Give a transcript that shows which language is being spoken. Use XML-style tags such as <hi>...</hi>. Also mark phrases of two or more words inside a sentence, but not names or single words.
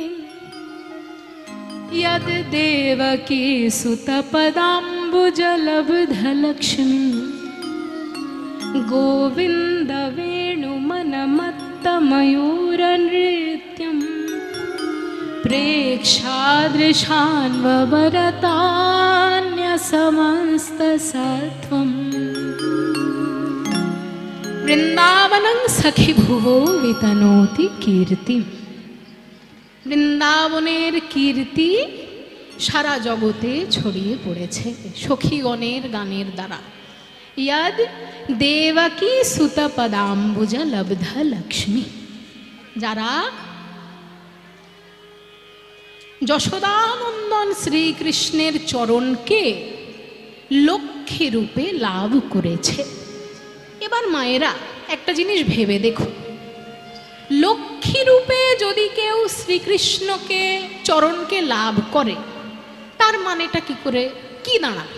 <sa>यद देवकी सुतपदाम्बुजलब्धलक्ष्मी, गोविन्द वेणुमनमत्तमयूरनृत्यम् प्रेक्षादृशान्ववरतान्यसमस्तसत्त्वम्। वृंदावनं सखि भुवो वितनोति कीर्ति।</sa> <bn>বৃন্দাবনের কীর্তি সারা জগতে ছড়িয়ে পড়েছে সখীগণের গানের দ্বারা।</bn> <sa>यद देवकी सुत पदाम्बुज लब्ध लक्ष्मी,</sa> <bn>যারা যশোদানন্দন শ্রীকৃষ্ণের চরণকে লক্ষ্মী রূপে লাভ করেছে। এবার মায়েরা একটা জিনিস ভেবে দেখো, লক্ষ্মী রূপে যদি কেউ শ্রীকৃষ্ণকে চরণকে লাভ করে তার মানেটা কি করে কি দাঁড়াবে?</bn>